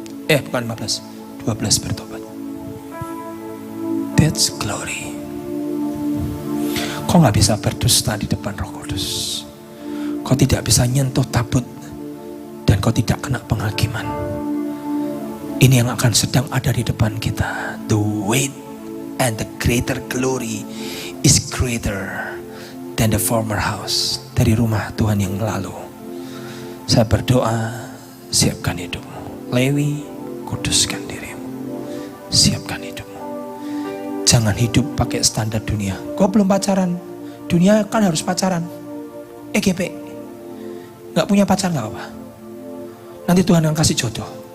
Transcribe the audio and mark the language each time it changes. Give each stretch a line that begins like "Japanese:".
Indonesian: Bukan 15, 12 bertobat.
English: That's glory.
Indonesian: Kau gak bisa berdusta di depan Roh Kudus. Kau tidak bisa nyentuh tabut. Dan kau tidak kena penghakiman. Ini yang akan sedang ada di depan kita.
English: The weight and the greater glory is greater than the former house.
Indonesian: Dari rumah Tuhan yang lalu. Saya berdoa, siapkan hidupmu. Lewi, kuduskan dirimu. Siapkan hidupmu. Jangan hidup pakai standar dunia. Kau belum pacaran. Dunia kan harus pacaran. EGP. Gak punya pacar gak apa-apa. Nanti Tuhan akan kasih jodoh.